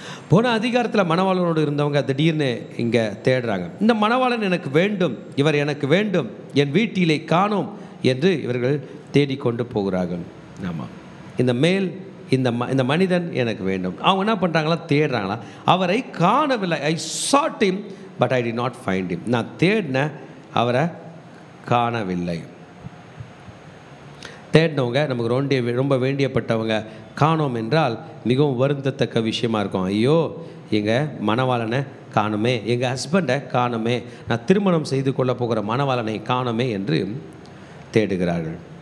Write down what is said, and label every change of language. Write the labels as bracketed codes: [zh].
[ta] போன அதிகாரத்தில் மணவாளனோடு இருந்தவங்க திடீர்னு இங்கே தேடுறாங்க. இந்த மணவாளன் எனக்கு வேண்டும், இவர் எனக்கு வேண்டும், என் வீட்டிலே காணோம் என்று இவர்கள் தேடிக்கொண்டு போகிறார்கள். ஆமாம், இந்த மனிதன் எனக்கு வேண்டும். அவங்க என்ன பண்ணுறாங்களா, தேடுறாங்களா? அவரை காணவில்லை. [en] I sought him but I did not find him. [ta] நான் தேடினேன், அவரை காணவில்லை. தேடினவங்க நமக்கு ரொம்ப வேண்டியப்பட்டவங்க காணோம் என்றால் மிகவும் வருந்தத்தக்க விஷயமா இருக்கும். ஐயோ, எங்கள் மணவாளனை காணுமே, எங்கள் ஹஸ்பண்டை காணுமே, நான் திருமணம் செய்து கொள்ள போகிற மணவாளனை காணுமே என்று தேடுகிறார்கள்.